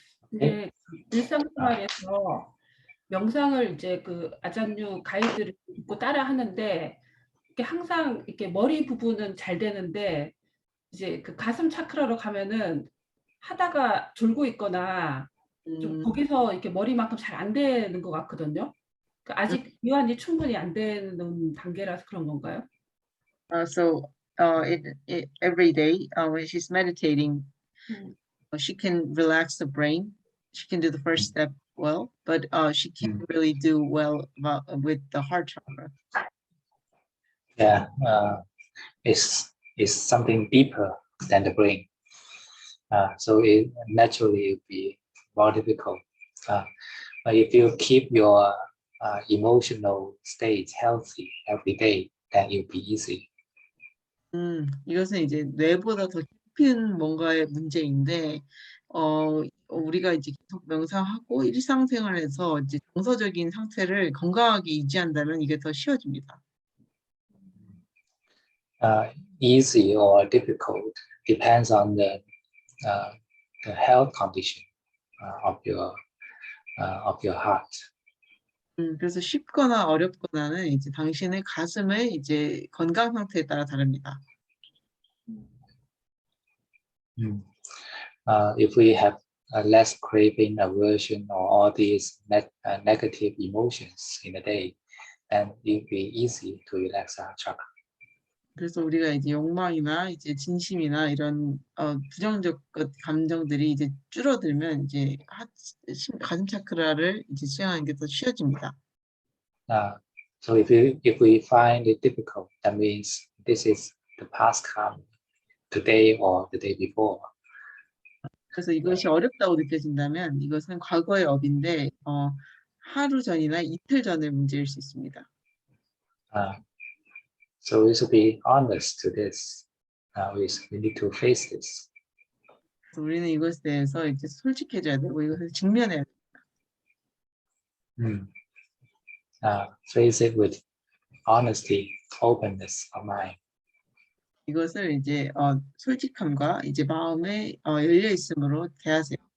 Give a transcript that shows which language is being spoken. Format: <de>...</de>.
<ko>근데 일상생활에서 명상을 이제 그 아잔유 가이드를 듣고 따라 하는데 이게 항상 이렇게 머리 부분은 잘 되는데 이제 그 가슴 차크라로 가면은 하다가 졸고 있거나 좀 거기서 이렇게 머리만큼 잘 안 되는 것 같거든요. 아직 이완이 충분히 안 되는 단계라서 그런 건가요?</ko> <en>So every day when she's meditating, she can relax the brain. She can do the first step well, but she can't really do well with the heart chakra. Yeah, it's something deeper than the brain. So it naturally will be more difficult. But if you keep your emotional state healthy every day, then it'll be easy.</en> <ko>이것은 이제 뇌보다 더 깊은 뭔가의 문제인데, 우리가 이제 계속 명상하고 일상생활에서 이제 정서적인 상태를 건강하게 유지한다면 이게 더 쉬워집니다.</ko> <en>Easy or difficult depends on the health condition of your heart.</en> <ko>그래서 쉽거나 어렵거나는 이제 당신의 가슴의 이제 건강 상태에 따라 다릅니다.</ko> <en>If we have less craving, aversion, or all these negative emotions in a day, then it will be easy to relax our chakra.</en> <ko>그래서 우리가 이제 욕망이나 이제 진심이나 이런 부정적 감정들이 이제 줄어들면 이제 가슴 차크라를 이제 수행하는 게 더 쉬워집니다.</ko> <en>So if we find it difficult, that means this is the past karma, today or the day before.</en> <ko>그래서 이것이 어렵다고 느껴진다면 이것은 과거의 업인데 하루 전이나 이틀 전의 문제일 수 있습니다.</ko> <en>So we should be honest to this. We need to face this.</en> <ko>그래서 우리는 이것에 대해서 이제 솔직해져야 되고 이것을 직면해야 돼요.</ko> <en>Face it with honesty, openness of mind.</en> <ko>이것을 이제 솔직함과 이제 마음에 열려 있음으로 대하세요.</ko>